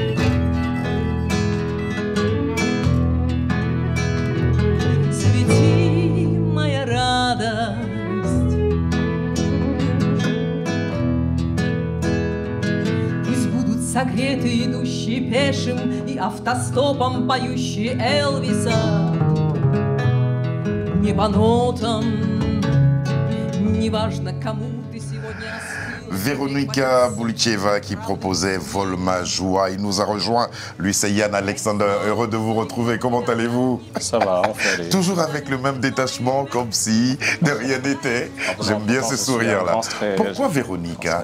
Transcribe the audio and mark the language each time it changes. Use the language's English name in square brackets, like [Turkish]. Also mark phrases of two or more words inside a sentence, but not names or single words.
[Russian] Согретый, идущий пешим и автостопом поющий Элвиса. Не по нотам, неважно кому ты сегодня остыл. [French] Véronica Boulicheva qui proposait Vole ma joie. Il nous a rejoint. Lui, c'est Yann Alexander. Heureux de vous retrouver. Comment allez-vous? Ça va, on fait aller. Toujours avec le même détachement, comme si de rien n'était. J'aime bien ce sourire-là. Pourquoi Véronica?